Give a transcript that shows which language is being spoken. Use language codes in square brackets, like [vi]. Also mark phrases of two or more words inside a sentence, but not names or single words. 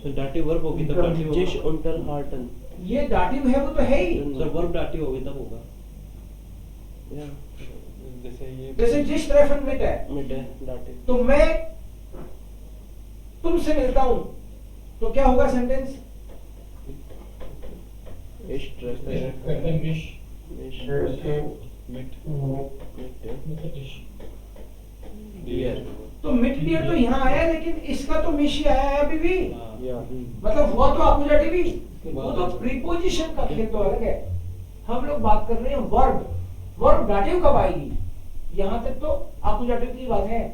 [hi] सर [en] dative verb [hi] होगी तब डाटिव [de] Dish [hi] होगा। [de] unterhalten. [hi] ये डाटिव है, वो तो है ही। सर [en] verb dative [hi] होगी तब होगा। [de] Ja. [hi] जैसे ये [de] जैसे sich treffen mit है, Mit der Dative. [hi] तो मैं तुमसे मिलता हूं, तो क्या होगा सेंटेंस? [de] Ich treffe Misch. mich मिट mit der डियर। [hi] तो [de] mit dir [hi] तो यहाँ आया है, लेकिन इसका तो मिश ही आया है अभी भी। [de] Ja. [hi] मतलब हुआ तो एक्यूजेटिव ही, वो तो प्रीपोजिशन का खेल तो अलग है। हम लोग बात कर रहे हैं वर्ब। वर्ब डाटिव कब आएगी? यहाँ तक तो एक्यूजेटिव की बात है।